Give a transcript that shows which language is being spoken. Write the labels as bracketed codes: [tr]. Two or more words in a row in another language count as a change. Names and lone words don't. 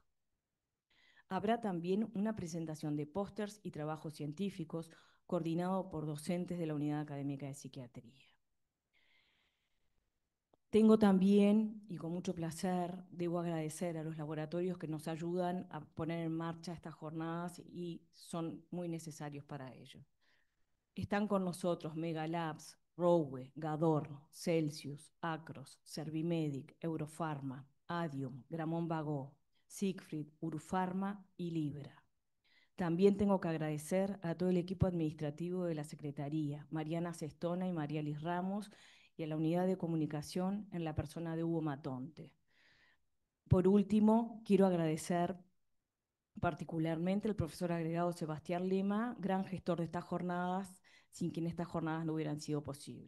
[es] Habrá también una presentación de pósters y trabajos científicos coordinado por docentes de la Unidad Académica de Psiquiatría. Tengo también, y con mucho placer, debo agradecer a los laboratorios que nos ayudan a poner en marcha estas jornadas y son muy necesarios para ello. Están con nosotros Megalabs, Rowe, Gador, Celsius, Acros, Servimedic, Eurofarma, Adium, Gramón Bagó, Siegfried, Urufarma y Libra. También tengo que agradecer a todo el equipo administrativo de la Secretaría, Mariana Sestona y María Liz Ramos, y a la unidad de comunicación en la persona de Hugo Matonte. Por último, quiero agradecer particularmente al profesor agregado Sebastián Lema, gran gestor de estas jornadas, sin quien estas jornadas no hubieran sido posibles.